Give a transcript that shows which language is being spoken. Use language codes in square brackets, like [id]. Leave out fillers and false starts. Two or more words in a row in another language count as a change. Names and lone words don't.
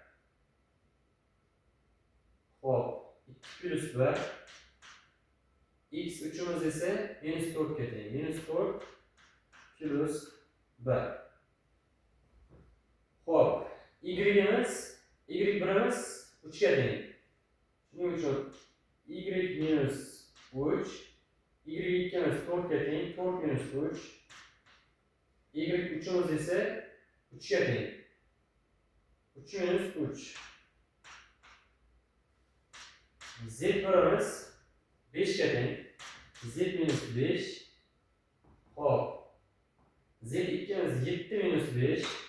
[uz] Xo'p, 2 plus 1. X uchimiz esa minus 4 ga teng. Minus 4 plus 1. Xo'p, y-imiz, y1imiz 3 ga teng. Shuning uchun y minus 3, y2imiz 4 ga teng, 4 minus 3. Y3imiz esa 3 ga teng. 3 minus 3. Z1imiz 5 ga teng. Z minus 5. Xo'p, Z2imiz 7 minus 5.